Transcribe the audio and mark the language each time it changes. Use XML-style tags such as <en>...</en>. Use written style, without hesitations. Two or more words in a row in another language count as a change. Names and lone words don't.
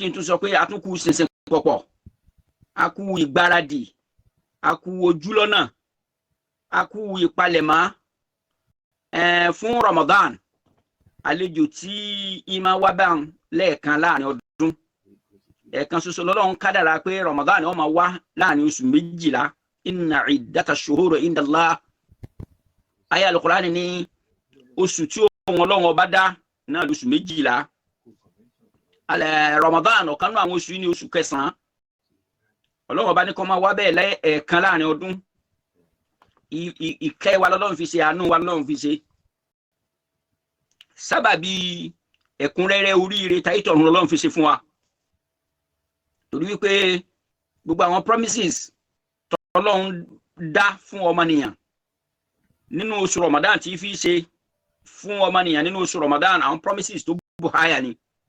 <yo>n tún sọ pé a tún kú ṣinṣin pọ̀pọ̀ a kú ìgbáradì a kú ojúlọ́nà a kú ìpalẹ̀mọ́ fún Ramadan àlejò tí ìmọ̀ wá bá ń lẹ́ẹ̀kan láàrin ọdún ẹ̀ẹ̀kan ṣoṣo lọ́lọ́run kádàrá pé Ramadan ó máa wá láàrin oṣù 12</yo> <ar>إن عدة الشهور عند الله</ar> <yo>ayé Al-Qur'ani ní oṣù tí ohun ọlọ́run ọba dá náà lóṣù 12 Ramadan ọ̀kan náà àwọn oṣù yìí ní oṣù 9 ọlọ́run ọba ní kó máa wá bẹ́ẹ̀ lẹ́ẹ̀kan láàrin ọdún ìkẹ́ wa lọ́lọ́run fi ṣe àánú wa lọ́lọ́run fi ṣe sábàbí ẹ̀kúnrẹ́rẹ́ oríire táyítọ̀run lọ́lọ́run fi ṣe fún wa torí wípé gbogbo àwọn promises tọ́lọ́run dá fún ọmọnìyàn nínú oṣù Ramadan tí fi ṣe fún ọmọnìyàn nínú oṣù Ramadan àwọn promises tó bù háyà ni</yo>